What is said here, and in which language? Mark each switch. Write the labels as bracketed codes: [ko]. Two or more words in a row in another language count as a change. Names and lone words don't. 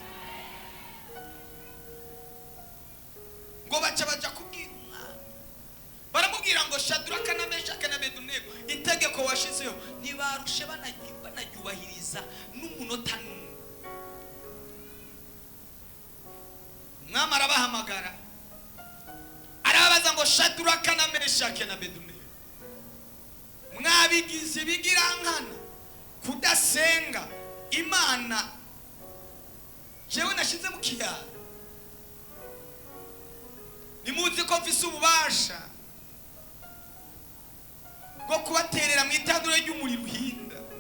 [rn] Ngo baca kubwira umwami, baramubwira ngo Shadraka na Meshaki na Abedenego itegeko washizeho ntibarushe banaryubahiriza n'umunota n'umwe. Umwami arabahamagara arababaza ngo Shadraka na Meshaki na Abedenego, mwabigize ibigirankana kudasenga Imana jewe nashize mu kiyaya? Nimuzi ko mfise ububasha bwo kubaterera mu itanduro ry'umuriro uhinda.